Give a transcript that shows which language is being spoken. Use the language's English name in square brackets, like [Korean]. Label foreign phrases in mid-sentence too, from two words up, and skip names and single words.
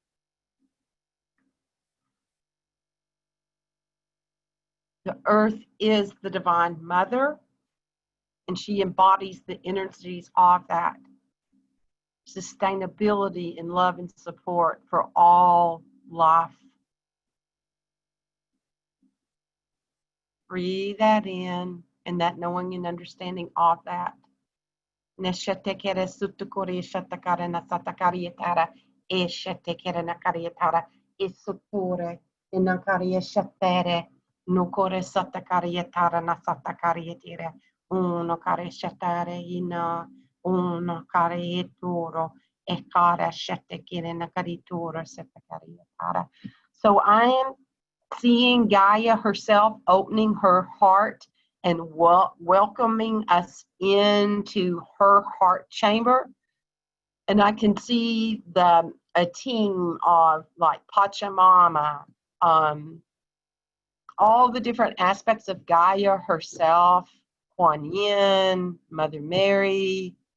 [English] The Earth is the Divine Mother, and she embodies the energies of that sustainability and love and support for all life. Breathe that in, and that knowing and understanding of that. Nukore satakarietara na satakarietire uno kare shatare ina uno kare eturo e kare shatekire na karituro satakarietara. So I am seeing Gaia herself opening her heart and welcoming us into her heart chamber. And I can see a team of like Pachamama, all the different aspects of Gaia herself, Kuan Yin, Mother Mary.